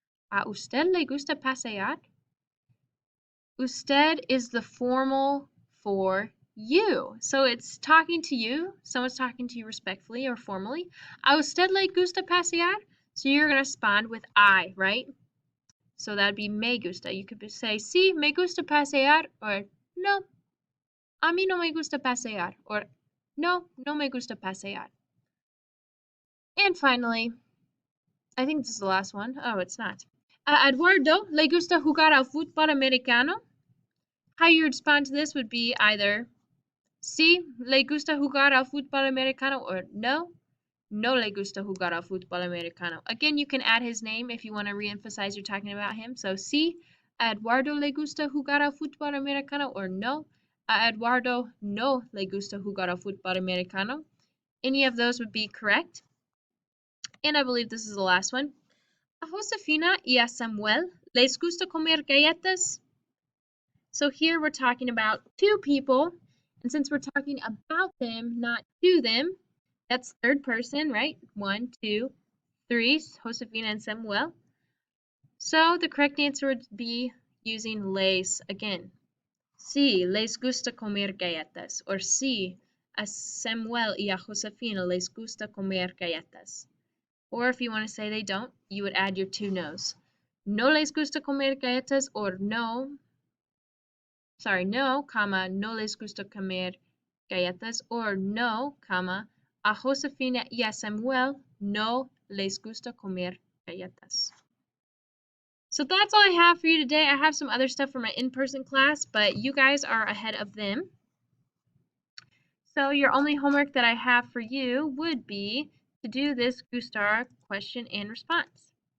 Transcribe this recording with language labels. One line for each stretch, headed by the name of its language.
Spanish: ¿A usted le gusta pasear?
English: Usted is the formal for you. So it's talking to you. Someone's talking to you respectfully or formally.
Spanish: ¿A usted le gusta pasear?
English: So you're going to respond with I, right? So that'd be
Spanish: me gusta.
English: You could say,
Spanish: sí, me gusta pasear, or no, a mí no me gusta pasear, or no, no me gusta pasear.
English: And finally, I think this is the last one. Oh, it's not.
Spanish: A Eduardo le gusta jugar al fútbol americano.
English: How you respond to this would be either
Spanish: sí, le gusta jugar al fútbol americano, or no, no le gusta jugar al fútbol americano.
English: Again, you can add his name if you want to reemphasize you're talking about him.
Spanish: So sí, a Eduardo le gusta jugar al fútbol americano, or no, a Eduardo no le gusta jugar al fútbol americano.
English: Any of those would be correct. And I believe this is the last one.
Spanish: A Josefina y a Samuel les gusta comer galletas.
English: So here we're talking about two people, and since we're talking about them, not to them, that's third person, right? 1, 2, 3, Josefina and Samuel. So the correct answer would be using les again.
Spanish: Sí, les gusta comer galletas. Or sí, a Samuel y a Josefina les gusta comer galletas.
English: Or if you want to say they don't, you would add your two no's.
Spanish: No les gusta comer galletas, or no, comma, no les gusta comer galletas, or no, comma, a Josefina y a Samuel no les gusta comer galletas.
English: So that's all I have for you today. I have some other stuff for my in-person class, but you guys are ahead of them. So your only homework that I have for you would be to do this Gustar question and response.